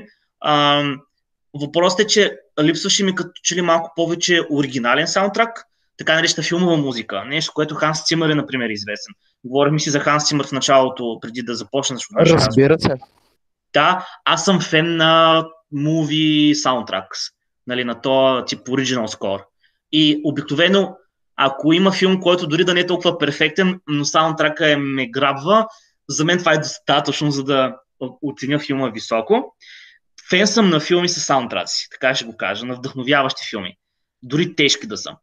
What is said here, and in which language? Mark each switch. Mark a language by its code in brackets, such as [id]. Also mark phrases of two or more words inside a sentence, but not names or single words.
[bg] Въпросът е, че липсваше ми като че ли малко повече оригинален саундтрак, така наречена филмова музика. Нещо, което Ханс Цимър е, например, известен. Говорихме си за Ханс Цимър в началото, преди да започна. Разбира се. Да, аз съм фен на [en] movie soundtracks, [bg] нали, на този тип [en] original score. [bg] И обикновено, ако има филм, който дори да не е толкова перфектен, но саундтрака ме грабва, за мен това е достатъчно, за да оценя филма високо. Фен съм на филми с саундтраци, така ще го кажа, на вдъхновяващи филми. Дори тежки да са.